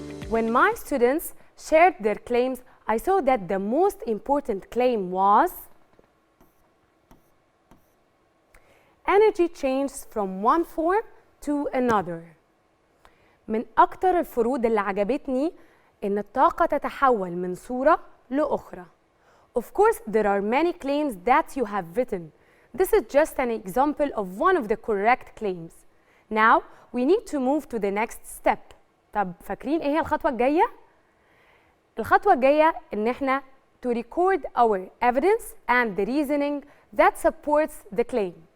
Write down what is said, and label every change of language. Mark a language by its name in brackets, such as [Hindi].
[English] When my students shared their claims, I saw that the most important claim was energy changes from one form to another. [Arabic] من أكتر الفروض اللي عجبتني إن الطاقة تتحول من صورة لأخرى. [English] Of course, there are many claims that you have written. This is just an example of one of the correct claims. Now, we need to move to the next step. [Arabic] طب فاكرين ايه هي الخطوة الجاية؟ الخطوة الجاية ان احنا [English] to record our evidence and the reasoning that supports the claim.